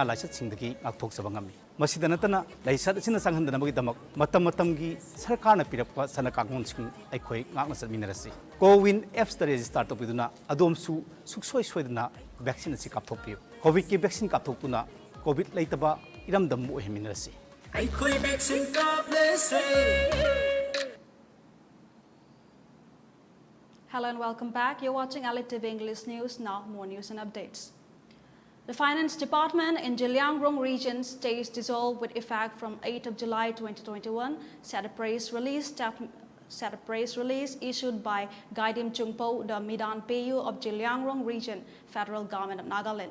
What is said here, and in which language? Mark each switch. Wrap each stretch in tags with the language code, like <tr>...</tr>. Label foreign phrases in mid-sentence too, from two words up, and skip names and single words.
<mni>लाइचत सिंगदगी गाक्थोकसबा ngami masida natana laisat asina sanghandanabagidamak matam matamgi sarkarna pirappa sana kangonsing aikhoi ngakna satminarasi Cowin apps ta register topiduna adomsu suksoi soidana vaccine asi kapthokpiu covid ki vaccine kapthokpuna covid leitaba iramdam oheminarasi aikhoi vaccine kaplese.</mni> <en>Hello and welcome back. You're watching ELITETV English News. Now, more news and updates. The Finance Department in Zhejiang region stays dissolved with effect from 8th of July 2021, said a press release issued by Gaidim Chungpo, the Midan PU of Zhejiang region, federal government of Nagaland.</en>